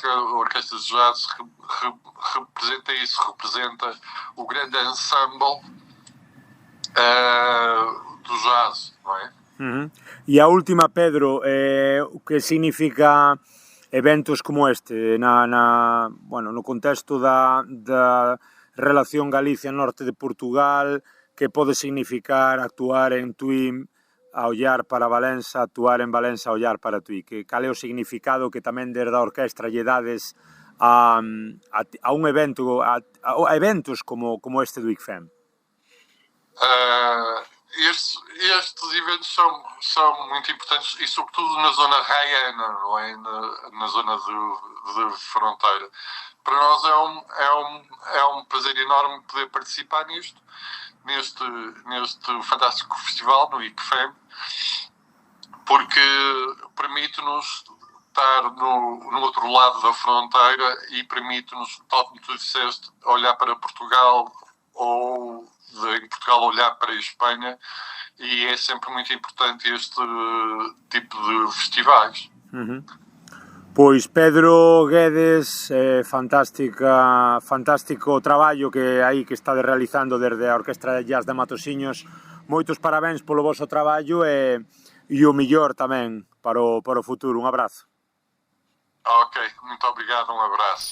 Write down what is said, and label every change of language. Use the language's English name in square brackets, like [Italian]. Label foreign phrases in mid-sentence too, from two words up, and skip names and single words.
[Portuguese] A orquestra de jazz representa isso, representa o grande ensemble do jazz, não é? [Galician] Uh-huh. E a última, Pedro, o que significa eventos como este no contexto da relación Galicia-Norte de Portugal, que pode significar actuar en Tui a ollar para Valença, actuar en Valença a ollar para Tui? Cal é o significado que tamén desde a orquestra lle dades a un evento, a eventos como este do ICFEM? [Portuguese] Estes eventos são muito importantes e sobretudo na zona raiana, não é? Na zona de fronteira. Para nós é um prazer enorme poder participar neste fantástico festival no ICFEM, porque permite-nos estar no outro lado da fronteira e permite-nos, tal como tu disseste, olhar para Portugal ou em Portugal olhar para a Espanha, e é sempre muito importante este tipo de festivais. Uhum. [Galician] Pois Pedro Guedes, fantástico traballo que está realizando desde a Orquestra de Jazz de Matosinhos. Moitos parabéns polo vosso traballo e o millor tamén para o futuro. Un abrazo. [Portuguese] Ok, muito obrigado, [Galician] un abrazo.